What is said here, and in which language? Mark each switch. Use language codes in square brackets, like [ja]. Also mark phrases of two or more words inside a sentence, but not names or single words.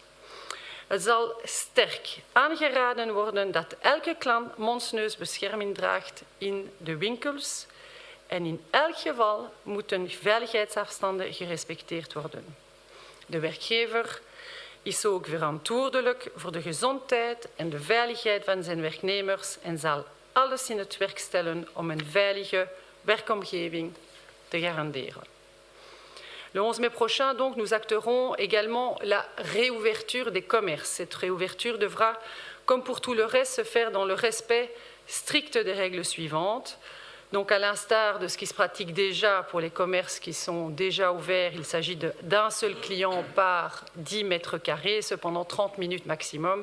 [nl] Het zal sterk aangeraden worden dat elke klant mond-neusbescherming draagt in de winkels en in elk geval moeten veiligheidsafstanden gerespecteerd worden. De werkgever is ook verantwoordelijk voor de gezondheid en de veiligheid van zijn werknemers en zal alles in het werk stellen om een veilige werkomgeving te garanderen. [fr] Le 11 mai prochain, donc, nous acterons également la réouverture des commerces. Cette réouverture devra, comme pour tout le reste, se faire dans le respect strict des règles suivantes. Donc, à l'instar de ce qui se pratique déjà pour les commerces qui sont déjà ouverts, il s'agit d'un seul client par 10 mètres carrés, cependant 30 minutes maximum.